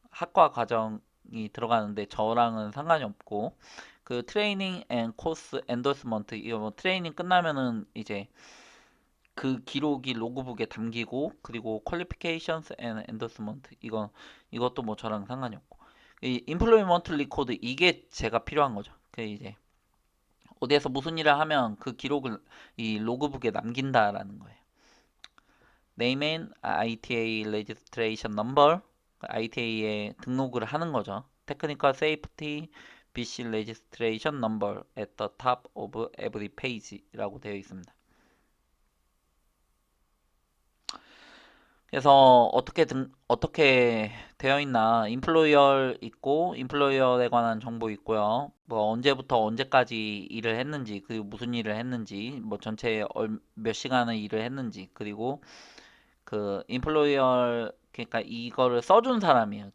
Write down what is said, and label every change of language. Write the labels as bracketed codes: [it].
[ko] 학과 과정이 들어가는데 저랑은 상관이 없고 그 트레이닝 앤 코스 엔도스먼트 이거 뭐 트레이닝 끝나면은 이제 그 기록이 로그북에 담기고 그리고 퀄리피케이션스 앤 엔도스먼트 이것도 뭐 저랑 상관이 없고 이 임플로이먼트 리코드 이게 제가 필요한 거죠. 그 이제 어디에서 무슨 일을 하면 그 기록을 이 로그북에 남긴다라는 거예요. [en] Name and ITA registration number, ITA에 [ko] 등록을 하는 거죠. [en] Technical Safety BC registration number at the top of every page라고 되어 있습니다. [ko] 그래서 어떻게 되어 있나 인플로이어 있고 인플로이어에 관한 정보 있고요. 뭐 언제부터 언제까지 일을 했는지 그리고 무슨 일을 했는지 뭐 전체 몇 시간을 일을 했는지 그리고 그 인플로이어 그러니까 이거를 써준 사람이에요.